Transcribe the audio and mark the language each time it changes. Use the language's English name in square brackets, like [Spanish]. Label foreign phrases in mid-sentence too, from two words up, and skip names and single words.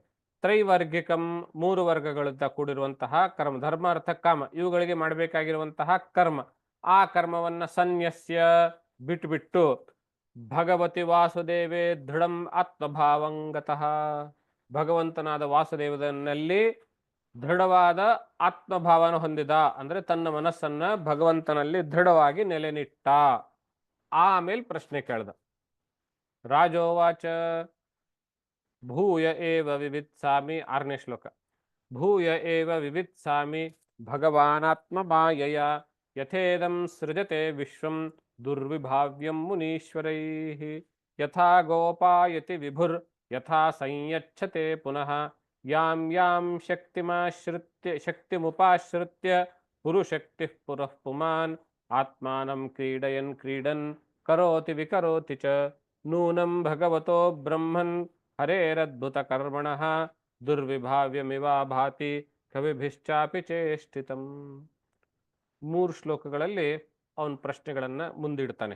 [Kannada] ತ್ರೈವರ್ಗಿಕಂ 3 ವರ್ಗಗಳಿಂದ ಕೂಡಿರುವಂತಹ ಕರ್ಮ, ಧರ್ಮ ಅರ್ಥ ಕಾಮ ಇವುಗಳಿಗೆ ಮಾಡಬೇಕಾಗಿರುವಂತಹ ಕರ್ಮ, ಆ ಕರ್ಮವನ್ನ ಸನ್ಯಸ್ಯ ಬಿಟ್ಟು [Sanskrit] ಭಗವತಿ ವಾಸುದೇವೇ ದೃಢಂ ಆತ್ಮಭಾವಂಗತಃ, [Kannada] ಭಗವಂತನಾದ ವಾಸುದೇವನಲ್ಲಿ ದೃಢವಾದ ಆತ್ಮಭಾವನ ಹೊಂದಿದ, ಅಂದ್ರೆ ತನ್ನ ಮನಸ್ಸನ್ನ ಭಗವಂತನಲ್ಲಿ ದೃಢವಾಗಿ ನೆಲೆನಿಟ್ಟ. ಆಮೇಲೆ ಪ್ರಶ್ನೆ ಕೇಳ್ದ. [Sanskrit] ರಾಜೋವಾಚ ಭೂಯ ಏವ ವಿವಿತ್ಸಾಮಿ, [Kannada] 6ನೇ ಶ್ಲೋಕ. [Sanskrit] ಭೂಯ ಏವ ವಿವಿತ್ಸಾಮಿ ಭಗವಾನಾತ್ಮ ಮಾಯಯ ಯಥೇದಂ ಸೃಜತೆ ವಿಶ್ವಂ ದುರ್ವಿಭಾವ್ಯಂ ಮುನೀಶ್ವರೈಃ ಯಥಾ ಗೋಪಾಯತಿ ವಿಭುರ್ ಯಥಾ ಸಂಯಚ್ಛತೆ ಪುನಃ ಯಾಂ ಯಾಂ ಶಕ್ತಿಮುಪಾಶ್ರಿತ್ಯ ಪುರುಶಕ್ತಿಃ ಪುರಃ ಪುಮಾನ್ ಆತ್ಮಾನಂ ಕ್ರೀಡಯನ್ ಕ್ರೀಡನ್ ಕರೋತಿ ವಿಕರೋತಿ ಚ ನೂನಂ ಭಗವತೋ ಬ್ರಹ್ಮನ್ ಹರೇರದ್ಭುತ ಕರ್ಮಣಃ ದುರ್ವಿಭಾವ್ಯಮಿವಾ ಭಾತಿ ಕವಿಭಿಶ್ಚಾಪಿ ಚೇಷ್ಟಿತಂ. [Kannada] 3 ಶ್ಲೋಕಗಳಲ್ಲಿ ಅವನ ಪ್ರಶ್ನೆಗಳನ್ನ ಮುಂದಿಡ್ತಾನೆ.